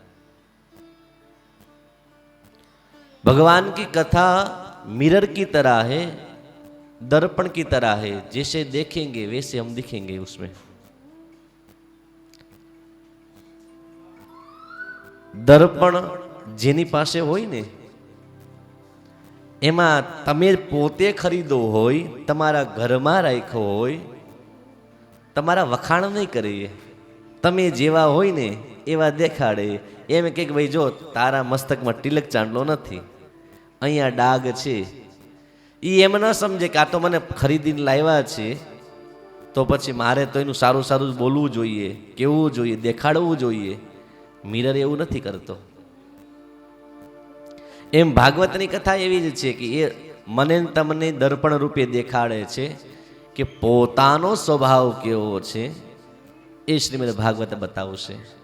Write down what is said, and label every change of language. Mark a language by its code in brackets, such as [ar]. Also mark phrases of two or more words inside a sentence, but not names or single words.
[hi] भगवान की कथा मिरर की तरह है, दर्पण की तरह है, जैसे देखेंगे वैसे हम दिखेंगे उसमें। [gu] દર્પણ જેની પાસે હોય ને એમા તમે પોતે ખરીદો હોય, તમારા ઘરમાં રાખ્યો હોય, તમારા વખાણ નહીં કરે, તમે જેવા હોય ને એવા દેખાડે। એમ કે ભાઈ જો તારા મસ્તક મેં તિલક ચાંદલો નથી, અહીંયા ડાઘ છે। એ એમ ન સમજે કે આ તો મને ખરીદીને લાવ્યા છે, તો પછી મારે તો એનું સારું સારું બોલવું જોઈએ, કેવું જોઈએ, દેખાડવું જોઈએ। મિરર એવું નથી કરતો। એમ ભાગવતની કથા એવી જ છે કે એ મને તમને દર્પણ રૂપે દેખાડે છે કે પોતાનો સ્વભાવ કેવો છે, એ શ્રીમદ ભાગવત બતાવશે।